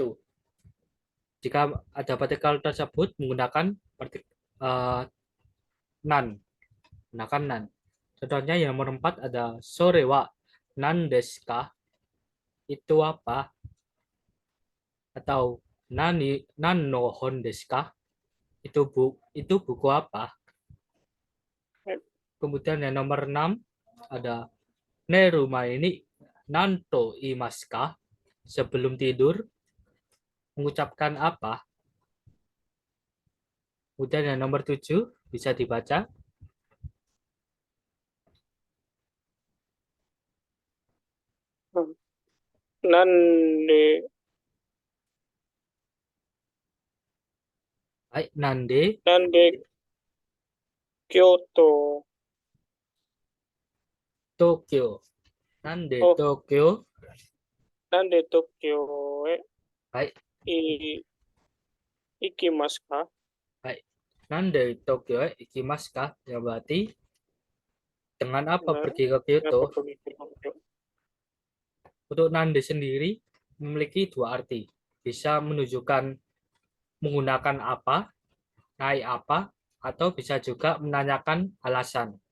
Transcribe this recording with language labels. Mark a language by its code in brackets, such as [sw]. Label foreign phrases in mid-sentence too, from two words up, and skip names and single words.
[id] Jika ada partikel tersebut menggunakan nan. Gunakan nan. Contohnya yang nomor 4 ada [ja] それは何ですか? [id] Itu apa? Atau [ja] 何 なんの本ですか? [id] Itu buku apa? Kemudian yang nomor 6 ada [ja] 寝る前に何と言いますか? [id] Sebelum tidur mengucapkan apa? Kemudian yang nomor 7 bisa dibaca. [ja] Nande. Hai, nande Nande Kyoto. Tokyo. Nande Oh, Tokyo. nande Tokyo e Hai, 行きますか? hai. 何で Tokyo 行きますか? [id] Ya berarti dengan apa Nah, pergi ke Kyoto? apa pergi ke Tokyo? Untuk nande sendiri memiliki dua arti. Bisa menunjukkan menggunakan apa, naik apa, atau bisa juga menanyakan alasan.